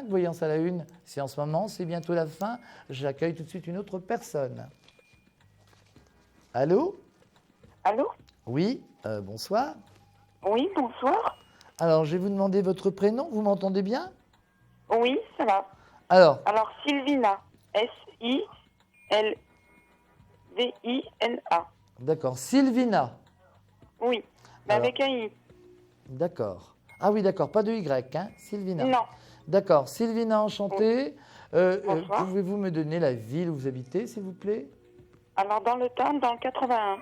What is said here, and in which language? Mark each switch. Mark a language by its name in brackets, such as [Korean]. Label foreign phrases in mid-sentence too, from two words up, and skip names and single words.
[French] Voyance à la Une, c'est en ce moment, c'est bientôt la fin. J'accueille tout de suite une autre personne. Allô? Allô? Oui, bonsoir. Oui, bonsoir. Alors, je vais vous demander votre prénom. Vous m'entendez bien? Oui, ça va. Alors, Sylvina. S-I-L-V-I-N-A. D'accord. Sylvina. Oui, mais avec un I. D'accord. Ah oui, d'accord. Pas de Y, hein? Sylvina. Non. D'accord. Sylvina, enchantée. Pouvez-vous me donner la ville où vous habitez, s'il vous plaît? Alors, dans le Tarn, dans le 81.